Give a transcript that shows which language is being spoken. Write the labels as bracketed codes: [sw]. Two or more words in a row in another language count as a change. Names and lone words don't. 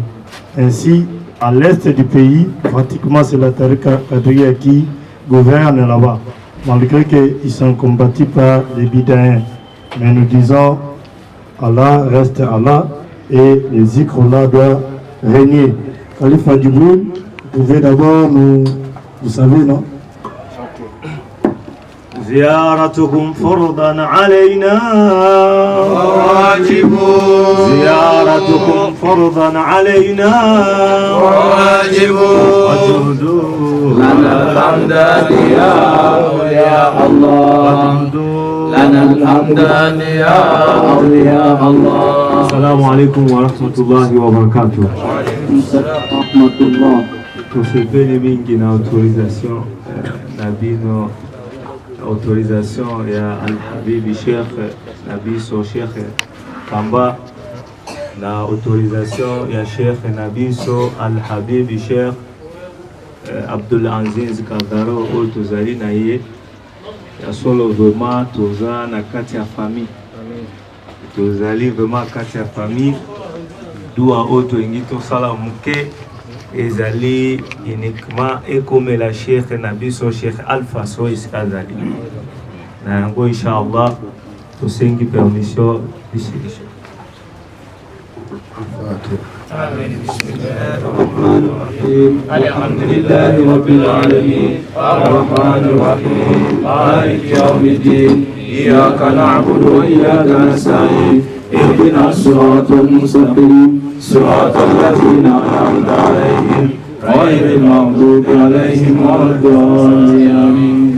[fr] Ainsi, à l'est du pays, pratiquement c'est la Tariqa Kadriya qui gouverne là-bas, malgré qu'ils sont combattus par les Bidaïens. Mais nous disons, Allah reste Allah et les zikr-là doivent régner. Khalifa Djibril, vous pouvez d'abord nous... Vous savez, non? [ar] زيارتكم فرضا علينا واجب زيارتكم فرضا علينا واجب وجودوا لنا الحمد يا الله لنا الحمد يا أولياء الله. السلام عليكم ورحمة الله وبركاته. وعليكم السلام ورحمة الله. [ln] Tusipeni mingi na autorisation nabino autorisation ya Al-Habibi Sheikh Nabiso Sheikh Kamba na autorisation ya Sheikh Nabiso Al-Habibi Sheikh Abdul Aziz Kardaro au tozali na ye ya solo vraiment toza na kati ya famille tozali vraiment kati ya famille dua oto ingi tosala muke ezali uniquement ekomela Cheikh na biso Cheikh Alpha so iskazali na yango inshallah tosengi [fr] permission d'ici. [ar] بسم الله الرحمن الرحيم الحمد لله رب العالمين الرحمن الرحيم مالك يوم الدين إياك نعبد وإياك نستعين اهدنا الصراط المستقيم صراط الذين أنعمت عليهم غير المغضوب عليهم ولا الضالين.